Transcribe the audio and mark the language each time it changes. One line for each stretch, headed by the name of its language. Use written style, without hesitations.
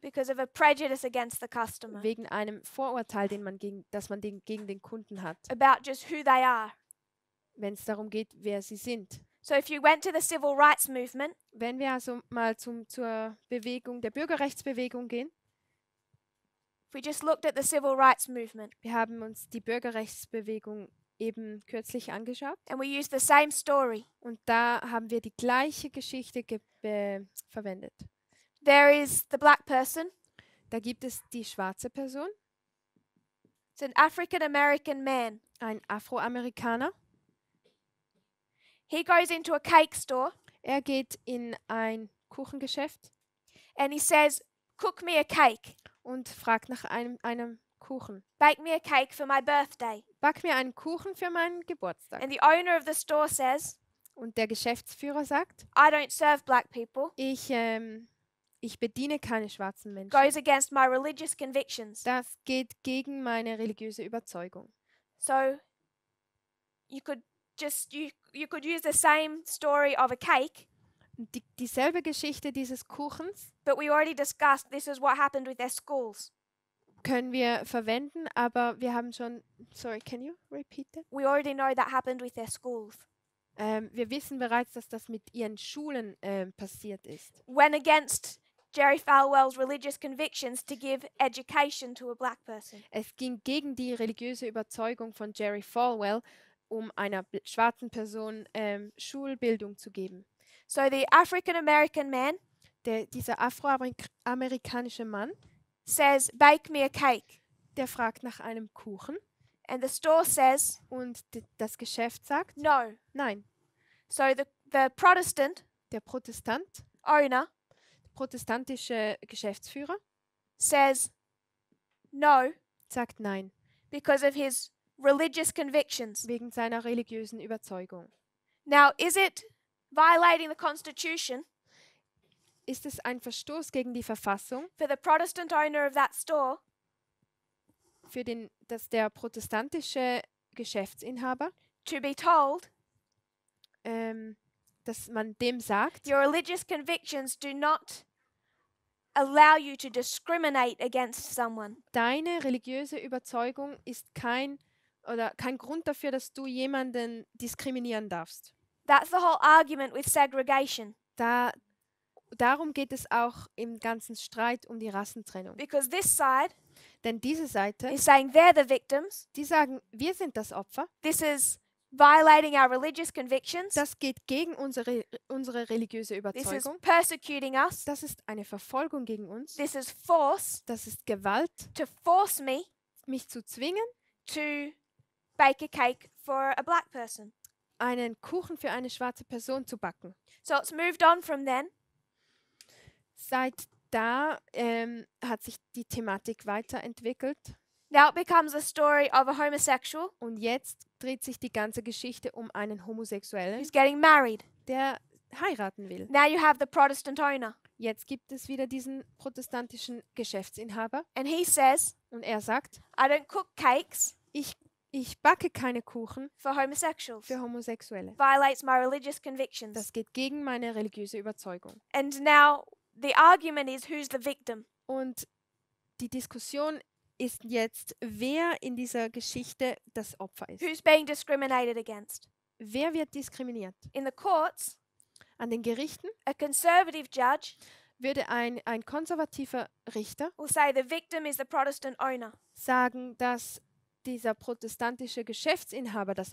English: because of a prejudice against the customer
German: wegen einem Vorurteil, das man gegen den Kunden hat,
English: about just who they are?
German: wenn es darum geht, wer sie sind?
English: So if you went to the civil rights movement,
German: Wenn wir also mal zur Bewegung der Bürgerrechtsbewegung gehen,
English: if we just looked at the civil rights movement
German: wir haben uns die Bürgerrechtsbewegung eben kürzlich angeschaut
English: and we used the same story,
German: und da haben wir die gleiche Geschichte verwendet.
English: there is the black person,
German: Da gibt es die schwarze Person,
English: it's an African American man.
German: ein Afroamerikaner.
English: He goes into a cake store
German: Er geht in ein Kuchengeschäft
English: and he says, cook me a cake,
German: und fragt nach einem Kuchen.
English: bake me a cake for my birthday.
German: Back mir einen Kuchen für meinen Geburtstag.
English: And the owner of the store says,
German: Und der Geschäftsführer sagt,
English: I don't serve black people,
German: ich bediene keine schwarzen Menschen.
English: goes against my religious convictions.
German: Das geht gegen meine religiöse Überzeugung.
English: So you could you could use the same story of a cake,
German: Dieselbe Geschichte dieses Kuchens
English: but we already discussed this is what happened with their schools.
German: können wir verwenden, aber wir haben schon,
English: sorry, can you repeat that? We already know that happened with their schools.
German: Wir wissen bereits, dass das mit ihren Schulen passiert ist.
English: Went against Jerry Falwell's religious convictions to give education to a black person.
German: Es ging gegen die religiöse Überzeugung von Jerry Falwell, um einer schwarzen Person Schulbildung zu geben.
English: So the African American man
German: Dieser afroamerikanische Mann,
English: says, bake me a cake.
German: der fragt nach einem Kuchen
English: And the store says,
German: und das Geschäft sagt,
English: no.
German: nein.
English: So the Protestant
German: Der Protestant,
English: owner
German: protestantische Geschäftsführer,
English: says, no,
German: sagt nein,
English: because of his religious convictions.
German: wegen seiner religiösen Überzeugung.
English: Now, is it violating the Constitution
German: Ist es ein Verstoß gegen die Verfassung,
English: for the Protestant owner of that store
German: dass der protestantische Geschäftsinhaber,
English: to be told
German: dass man dem sagt,
English: your religious convictions do not allow you to discriminate against someone?
German: deine religiöse Überzeugung ist kein Grund dafür, dass du jemanden diskriminieren darfst.
English: That's the whole argument with segregation.
German: Darum geht es auch im ganzen Streit um die Rassentrennung.
English: Because this side
German: Denn diese Seite,
English: is saying they're the victims.
German: die sagen, wir sind das Opfer.
English: This is violating our religious convictions.
German: Das geht gegen unsere religiöse
English: This is
German: Überzeugung.
English: persecuting us.
German: Das ist eine Verfolgung gegen uns.
English: This is force
German: Das ist Gewalt,
English: to force me
German: mich zu zwingen,
English: to bake a cake for a black person.
German: einen Kuchen für eine schwarze Person zu backen.
English: So it's moved on from then.
German: Seit da hat sich die Thematik weiterentwickelt
English: Now it becomes a story of a homosexual
German: und jetzt dreht sich die ganze Geschichte um einen Homosexuellen,
English: who's getting married.
German: der heiraten will.
English: Now you have the Protestant owner.
German: jetzt gibt es wieder diesen protestantischen Geschäftsinhaber
English: and he says,
German: und er sagt,
English: I don't cook cakes
German: ich backe keine Kuchen
English: for homosexuals.
German: für Homosexuelle.
English: Violates my religious convictions.
German: Das geht gegen meine religiöse Überzeugung.
English: And now the argument is who's the victim?
German: Und die Diskussion ist jetzt, wer in dieser Geschichte das Opfer ist.
English: Who's being discriminated against?
German: Wer wird diskriminiert?
English: In the courts,
German: An den Gerichten
English: a conservative judge
German: würde ein konservativer Richter
English: will say the victim is the Protestant owner.
German: sagen, dass dieser protestantische Geschäftsinhaber das